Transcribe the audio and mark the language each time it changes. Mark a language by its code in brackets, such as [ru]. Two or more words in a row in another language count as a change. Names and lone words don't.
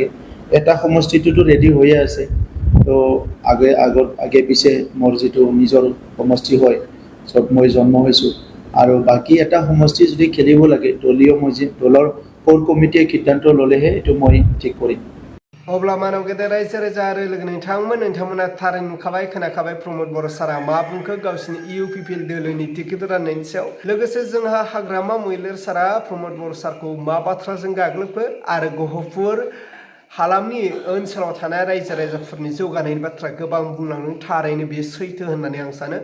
[as] এটা সমষ্টিটোতো ৰেডি হৈয়ে আছে, তো আগে পিছে মোৰ যিটো নিজৰ সমষ্টি হয়, চব মই জন্ম হৈছোঁ, আৰু বাকী এটা সমষ্টি যদি খেলিব লাগে দলৰ [en] core committeeয়ে [as] সিদ্ধান্ত ল'লেহে এইটো মই ঠিক কৰিম। [brx] अब्ला मानव गेदेर रायजो राजा आरो लोगो नोंथांमोना थारै नुखाबाय खोनाखाबाय प्रमद बर' सारा मा बुंखो गावसिनि UPPL दोलोनि टिकेट राननायनि सायाव। लोगोसे जोंहा हाग्रामा मैलेर सारा प्रमद बर' सारखौ मा बाथ्राजों गाग्लोबखो आरो गहपुर हालामनि ओनसोलाव थानाय रायजो राजाफोरनि जौगानायनि बाथ्रा गोबां बुंलांदों, थारैनो बेयो सैथो होननानै आं सानो।